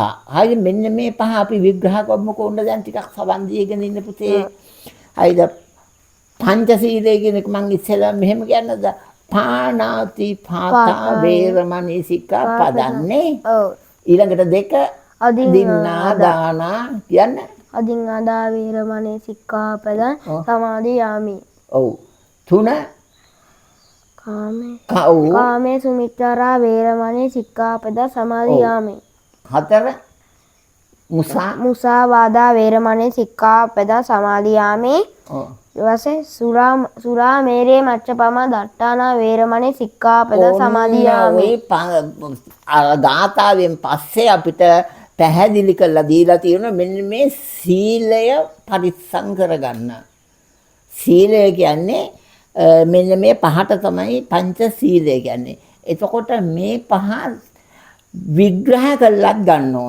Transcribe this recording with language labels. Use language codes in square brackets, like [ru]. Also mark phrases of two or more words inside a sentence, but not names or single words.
[si] හරි මෙන්න මේ පහ අපි විග්‍රහ කරමු කොහොමද දැන් ටිකක් සවන් දීගෙන ඉන්න පුතේ. හරිද? පංචශීලය කියන එක මම ඉස්සෙල්ලා මෙහෙම කියන්නද? [pi] පාණාති පාතා වේරමණී සික්ඛාපදන්නේ. [si] ඔව්. ඊළඟට දෙක [pi] අදින්නා දානා [si] කියන්නේ. [pi] අදින්නාදා වේරමණී සික්ඛාපදං සමාදියාමි. [si] ඔව්. තුන [pi] කාමේ සුමිච්ඡාරා වේරමණී සික්ඛාපද සමාදියාමි. [si] හතර [pi] මුසාවාදා වේරමණී සික්ඛාපද සමාදියාමි. ඊවසේ සුරා මේරේ මච්චපම දට්ඨානා වේරමණී සික්ඛාපද සමාදියාමි. [si] ගාථාවෙන් පස්සේ අපිට පැහැදිලි කරලා දීලා තියෙනවා මෙන්න මේ සීලය පරිස්සම් කරගන්න. සීලය කියන්නේ මෙන්න මේ පහට තමයි පංච සීලය කියන්නේ. එතකොට මේ පහ විග්‍රහ කළත් ගන්න ඕන.